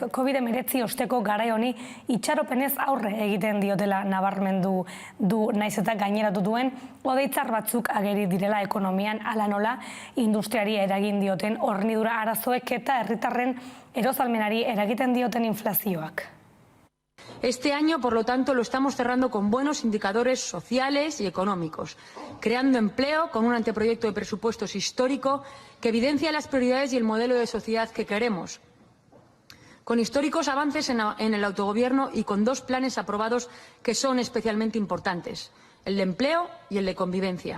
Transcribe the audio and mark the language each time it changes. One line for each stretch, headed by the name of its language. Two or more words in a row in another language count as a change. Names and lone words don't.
Basque: COVID-19 osteko garai honi itxaropenez aurre egiten diotela nabarmendu du, naiz eta gaineratu duen hodeitzar batzuk ageri direla ekonomian hala nola industriari eragin dioten hornidura arazoek eta herritarren erostalmenari eragiten dioten inflazioak.
Spanish: Este año, por lo tanto, lo estamos cerrando con buenos indicadores sociales y económicos, creando empleo con un anteproyecto de presupuestos histórico que evidencia las prioridades y el modelo de sociedad que queremos, con históricos avances en el autogobierno y con 2 planes aprobados que son especialmente importantes, el de empleo y el de convivencia.